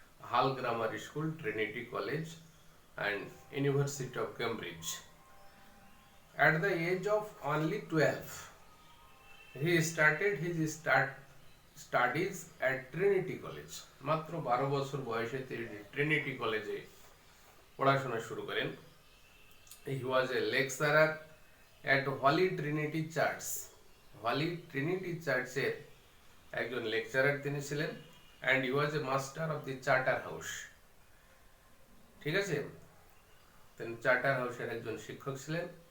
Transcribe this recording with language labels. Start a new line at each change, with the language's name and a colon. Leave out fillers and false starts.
English: Hull grammar school, Trinity College and University of Cambridge. At the age of only 12, he started his studies at Trinity College.
Bangla: মাত্র 12 বছর বয়সে তিনি Trinity কলেজে পড়াশোনা শুরু করেন।
English: He was a lecturer at Holy Trinity Church.
Bangla: Holy Trinity Church এর একজন লেকচারার তিনি ছিলেন।
English: and he was a master of the Charter House.
Bangla: ঠিক আছে, তিনি চার্টার হাউসের একজন শিক্ষক ছিলেন।